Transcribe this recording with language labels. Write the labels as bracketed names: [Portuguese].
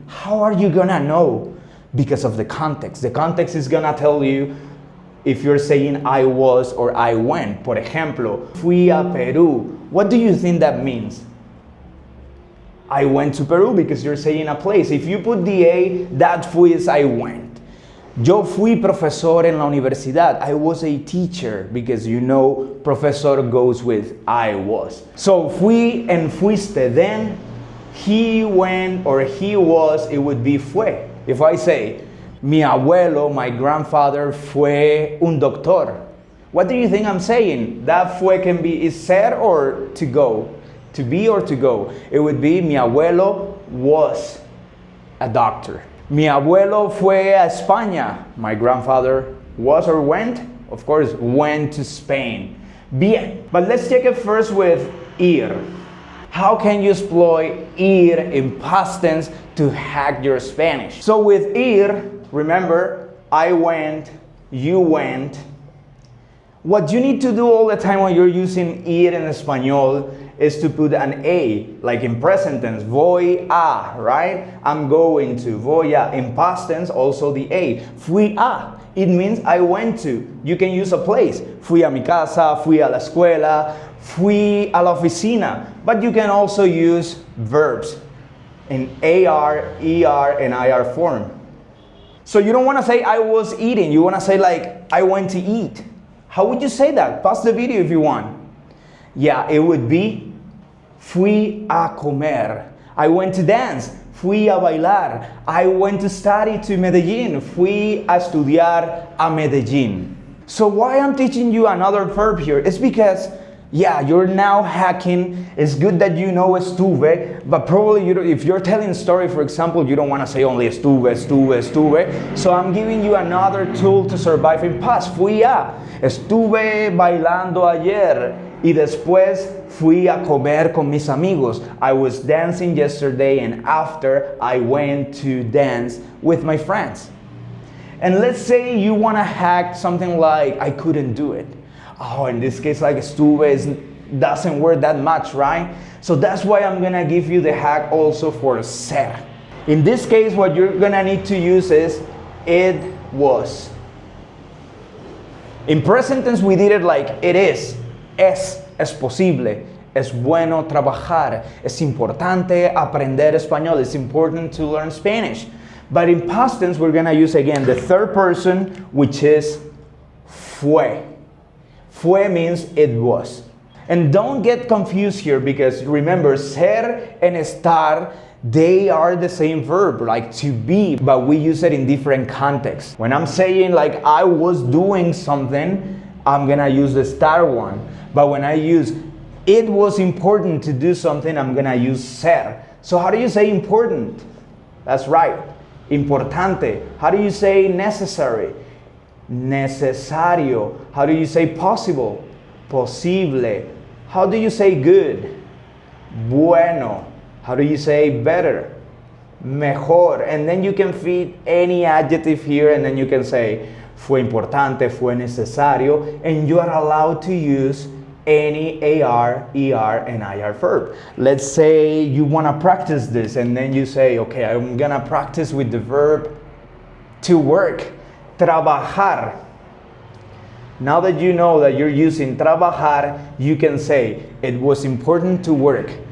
[English] How are you gonna know? Because of the context. The context is gonna tell you if you're saying I was or I went. [Spanish] Por ejemplo, fui a Peru. [English] What do you think that means? I went to Peru because you're saying a place. If you put the A, that fui is I went. [Spanish] Yo fui profesor en la universidad. [English] I was a teacher because you know profesor goes with I was. So fui and fuiste. Then he went or he was, it would be fue. If I say, mi abuelo, my grandfather, [Spanish] fue un doctor. [English] What do you think I'm saying? That fue can be is ser or to go? To be or to go? It would be mi abuelo was a doctor. [Spanish] Mi abuelo fue a España. [English] My grandfather was or went? Of course, went to Spain. [Spanish] Bien. [English] But let's check it first with ir. How can you exploit ir in past tense to hack your Spanish? So with ir, remember, I went, you went. What you need to do all the time when you're using ir in Espanol is to put an a, like in present tense, voy a, right? I'm going to, [Spanish] voy a. [English] In past tense, also the a, fui a. It means I went to. You can use a place. [Spanish] Fui a mi casa, fui a la escuela, fui a la oficina. [English] But you can also use verbs in AR, ER, and IR form. So you don't want to say I was eating. You want to say like I went to eat. How would you say that? Pause the video if you want. Yeah, it would be [Spanish] fui a comer. [English] I went to dance. [Spanish] Fui a bailar. [English] I went to study to Medellín. [Spanish] Fui a estudiar a Medellín. [English] So why I'm teaching you another verb here is because, yeah, you're now hacking. It's good that you know estuve, but probably if you're telling a story, for example, you don't want to say only estuve, estuve, estuve. So I'm giving you another tool to survive in past. [Spanish] Fui a. Estuve bailando ayer y después fui a comer con mis amigos. [English] I was dancing yesterday and after I went to dance with my friends. And let's say you want to hack something like I couldn't do it. Oh, in this case, like estuve doesn't work that much, right? So that's why I'm gonna give you the hack also for ser. In this case, what you're gonna need to use is it was. In present tense, we did it like it is. [Spanish] Es posible. Es bueno trabajar. Es importante aprender español. [English] It's important to learn Spanish. But in past tense, we're gonna use again the third person, which is fue. Fue means it was. And don't get confused here because remember, ser and estar, they are the same verb, like to be, but we use it in different contexts. When I'm saying like I was doing something, I'm gonna use the estar one. But when I use it was important to do something, I'm gonna use ser. So how do you say important? That's right, importante. How do you say necessary? Necesario. How do you say possible? Posible. How do you say good? Bueno. How do you say better? Mejor. And then you can feed any adjective here and then you can say [Spanish] fue importante, fue necesario, [English] and you are allowed to use any AR, ER, and IR verb. Let's say you want to practice this and then you say, okay, I'm gonna practice with the verb to work. Trabajar. Now that you know that you're using trabajar, you can say it was important to work.